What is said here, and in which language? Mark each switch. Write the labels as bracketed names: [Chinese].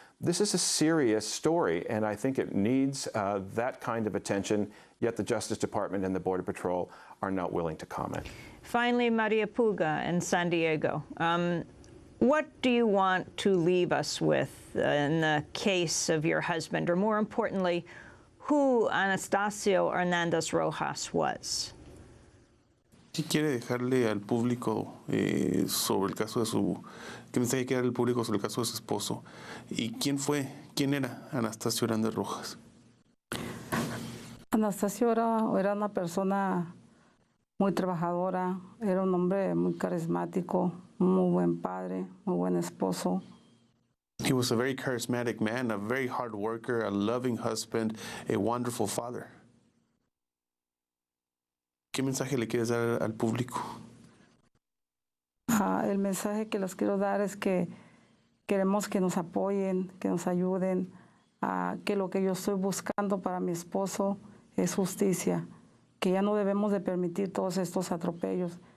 [English] This is a serious story, and I think it needs that kind of attention, yet the Justice Department and the Border Patrol are not willing to comment. Finally, Maria Puga in San Diego. What do you want to leave us with in the case of your husband, or more importantly, who Anastasio Hernandez Rojas was? [Spanish] ¿Qué quiere dejarle al público sobre el caso de su... ¿Qué mensaje quiere al público sobre el caso de su esposo? ¿Y quién era Anastasio Hernandez Rojas? Anastasio era una persona muy trabajadora, era un hombre muy carismático, muy buen padre, muy buen esposo. [English] He was a very charismatic man, a very hard worker, a loving husband, a wonderful father. [Spanish] ¿Qué mensaje le quieres dar al público? El mensaje que les quiero dar es que queremos que nos apoyen, que nos ayuden, que lo que yo estoy buscando para mi esposo es justicia, que ya no debemos de permitir todos estos atropellos.